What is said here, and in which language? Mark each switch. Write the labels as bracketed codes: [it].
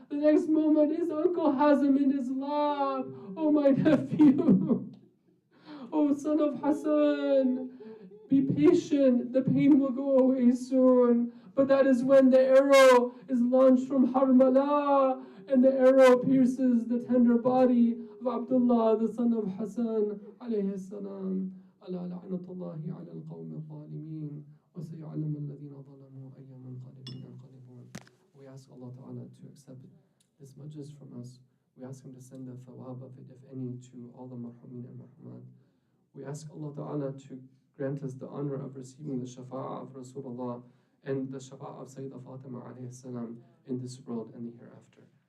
[en] The next moment his uncle has him in his lap. Oh, my nephew. Oh, son of Hassan. Be patient, the pain will go away soon. But that is when the arrow is launched from Harmala, and the arrow pierces the tender body of Abdullah, the son of Hassan, alayhi salam. [ar] ألا لعنة الله على القوم الظالمين وسيعلم الذين ظلموا أي منقلب ينقلبون. [en] We ask Allah Ta'ala to accept this majlis from us. We ask Him to send the thawab of it, if any, to all the marhumin and marhumat. We ask Allah Ta'ala to grant us the honor of receiving the shafa'ah of Rasulullah and the shafa'ah of Sayyidah Fatima alayhi salam in this world and the hereafter.